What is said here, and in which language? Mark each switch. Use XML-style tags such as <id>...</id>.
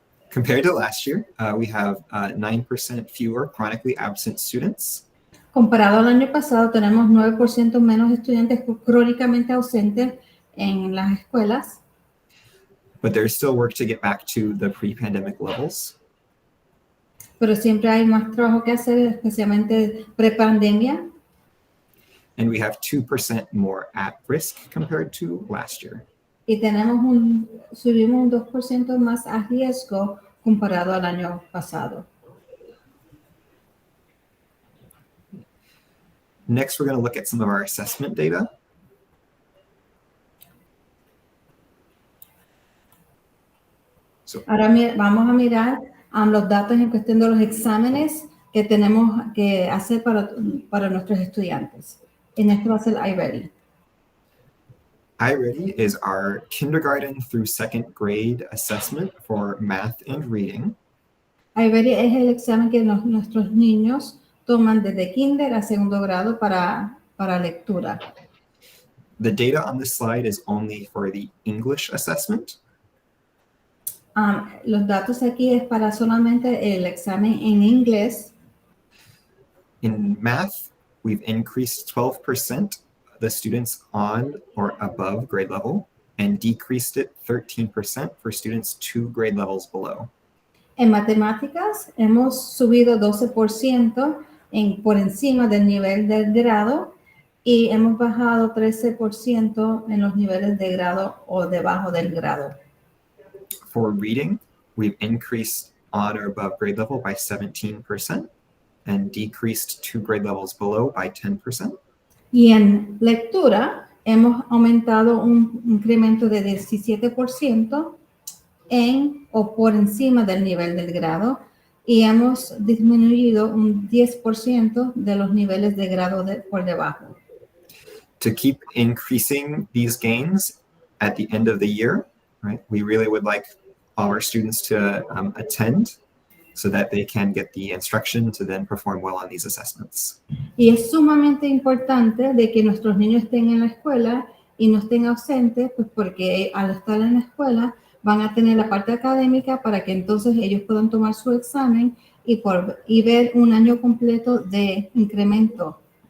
<en>Compared to last year, we have 9% fewer chronically absent students.</en> <es>Comparado al año pasado, tenemos 9% menos estudiantes crónicamente ausentes en las escuelas,</es> <en>But there's still work to get back to the pre-pandemic levels.</en> <es>pero siempre hay más trabajo que hacer, especialmente prepandemia.</es> <en>And we have 2% more at risk compared to last year.</en> <es>Y subimos un 2% más a riesgo comparado al año pasado.</es> <en>Next, we're going to look at some of our assessment data.</en> <es>Ahora vamos a mirar los datos en cuestión de los exámenes que tenemos que hacer para nuestros estudiantes. En esto va a ser iReady.</es> <en>iReady is our kindergarten through second grade assessment for math and reading.</en> <es>iReady es el examen que nuestros niños toman desde kinder a segundo grado para lectura.</es> <en>The data on this slide is only for the English assessment.</en> <es>Los datos aquí es para solamente el examen en inglés.</es> <en>In math, we've increased 12% the students on or above grade level and decreased it 13% for students 2 grade levels below.</en> <es>En matemáticas hemos subido 12% por encima del nivel del grado y hemos bajado 13% en los niveles de grado o debajo del grado.</es> <en>For reading, we've increased on or above grade level by 17% and decreased 2 grade levels below by 10%.</en> <es>Y en lectura hemos aumentado un incremento de 17% o por encima del nivel del grado y hemos disminuido un 10% de los niveles de grado por debajo.</es> <en>To keep increasing these gains at the end of the year, right, we really would like all our students to attend so that they can get the instruction to then perform well on these assessments.</en> <es>Y es sumamente importante de que nuestros niños estén en la escuela y no estén ausentes, pues porque al estar en la escuela van a tener la parte académica para que entonces ellos puedan tomar su examen y ver un año completo de incremento.</es>